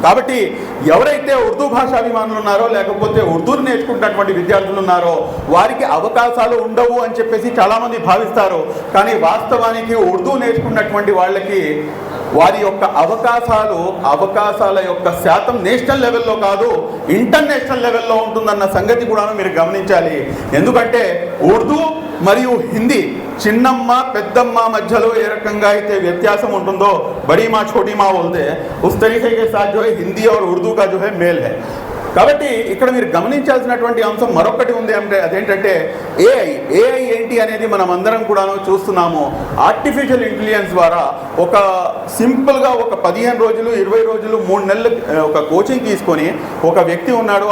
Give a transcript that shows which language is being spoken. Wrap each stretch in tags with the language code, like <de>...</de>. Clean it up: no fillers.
<te>కాబట్టి ఎవరైతే ఉర్దూ భాషాభిమానులు ఉన్నారో లేకపోతే ఉర్దూని నేర్చుకుంటున్నటువంటి విద్యార్థులు ఉన్నారో వారికి అవకాశాలు ఉండవు అని చెప్పేసి చాలామంది భావిస్తారు. కానీ వాస్తవానికి ఉర్దూ నేర్చుకున్నటువంటి వాళ్ళకి వారి యొక్క అవకాశాల యొక్క శాతం నేషనల్ లెవెల్లో కాదు ఇంటర్నేషనల్ లెవెల్లో ఉంటుందన్న సంగతి కూడా మీరు గమనించాలి. ఎందుకంటే ఉర్దూ మరియు హిందీ చిన్నమ్మ పెద్దమ్మ మధ్యలో ఏ రకంగా అయితే వ్యత్యాసం ఉంటుందో</te> <hi>బड़ी माँ छोटी माँ बोलते हैं उस तरीके के साथ जो है हिंदी और उर्दू का जो है मेल है.</hi> <te>కాబట్టి ఇక్కడ మీరు గమనించాల్సినటువంటి అంశం మరొకటి ఉంది అంటే అదేంటంటే ఏఐ ఏంటి అనేది మనం అందరం కూడా చూస్తున్నాము. ఆర్టిఫిషియల్ ఇంటెలిజెన్స్ ద్వారా ఒక సింపుల్గా ఒక 15 రోజులు 20 రోజులు 3 నెలలు ఒక కోచింగ్ తీసుకొని ఒక వ్యక్తి ఉన్నాడు.</te>